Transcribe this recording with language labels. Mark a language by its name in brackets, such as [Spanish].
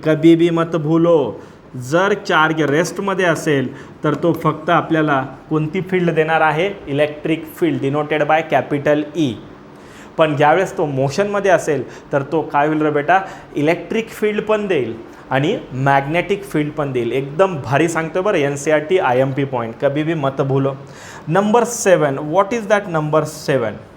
[Hindi] कभी भी मत भूलो, [Marathi] जर चार्ज रेस्टमध्ये असेल तर तो फक्त आपल्याला कोणती फील्ड देणार आहे? [English] Electric field denoted by capital E. [Marathi] पण ज्यावेळेस तो मोशनमध्ये असेल तर तो काय होईल रे बेटा? इलेक्ट्रिक फील्ड पण देईल आणि मॅग्नेटिक फील्ड पण देईल। एकदम भारी सांगतो बरं, NCERT IMP पॉईंट, [Hindi] कभी भी मत भूलो। [Marathi] Number 7, [English] What is that number 7?